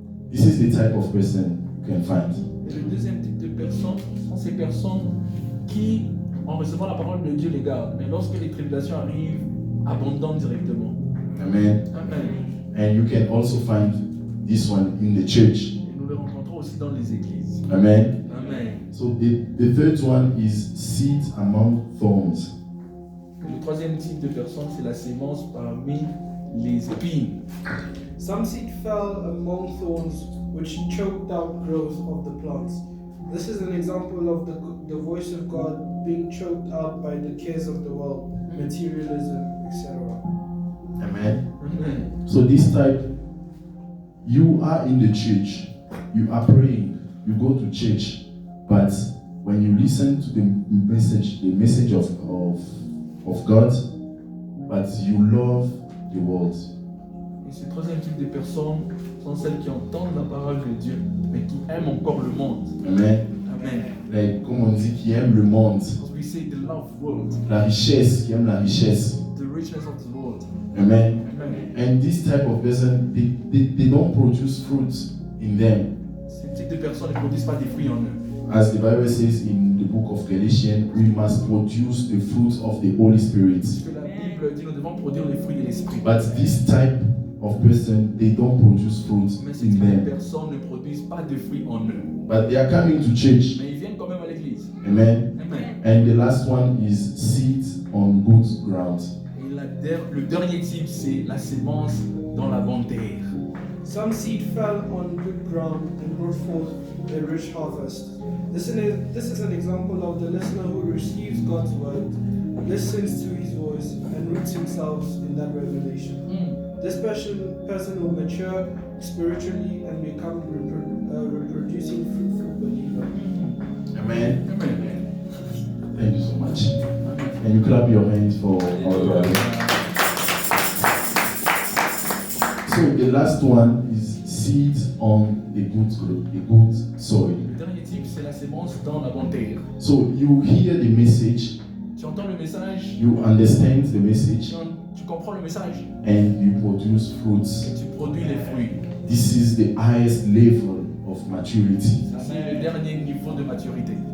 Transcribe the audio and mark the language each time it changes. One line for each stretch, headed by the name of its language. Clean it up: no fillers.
English: This is the type of person you can find.
French: Et le deuxième type de personnes sont ces personnes qui, en recevant la parole de Dieu, les gardent, mais lorsque les tribulations arrivent, abandonnent directement. Amen. Amen.
English: And you can also find this one in the church.
French: Et nous le rencontrons aussi dans les églises. Amen. Amen.
English: So the third one is seed among thorns.
French: Et le troisième type de personne, c'est la sémence parmi les épines.
English: Some seed fell among thorns, which choked out growth of the plants. This is an example of the voice of God being choked out by the cares of the world, materialism, etc. Amen. Amen. So this type, you are in the church, you are praying, you go to church, but when you listen to the message of God, but you love the world.
French: Et ce troisième type de personnes sont celles qui entendent la parole de Dieu, mais qui aiment encore le monde. Amen. Amen.
English: Like,
French: comme on dit, qui aime le monde,
English: As we say, the love world,
French: la richesse, qui aime la richesse.
English: the richness of the world. Amen. Amen. And this type of person, they don't produce fruits in them.
French: Ce type de personnes ne produisent pas des fruits en eux.
English: As the Bible says in the book of Galatians, we must produce the fruits of the Holy Spirit.
French: Parce que la Bible dit nous devons produire les fruits de l'esprit.
English: But this type of person, they don't produce fruits
French: Mais ce
English: in
French: type de
English: them.
French: personnes ne produisent pas de fruits en eux.
English: But they are coming to church.
French: Mais ils viennent quand même à l'église. Amen. Amen.
English: And the last one is seed on good ground.
French: Et le dernier type, c'est la sémence dans la bonne terre.
English: Some seed fell on good ground and brought forth a rich harvest. This is an example of the listener who receives God's word, listens to his voice, and roots himself in that revelation. This person will mature spiritually and become reproducing fruitful believer. Amen. Amen. Thank you so much. And you clap your hands for our brother. So the last one is seed on the good soil.
French: Le dernier type, c'est la sémence dans la bonne terre.
English: So you hear the message,
French: Tu entends le message,
English: you understand the message,
French: tu comprends le message,
English: and you produce fruits.
French: et tu produis les fruits.
English: This is the highest level of maturity.
French: C'est le dernier niveau de maturité.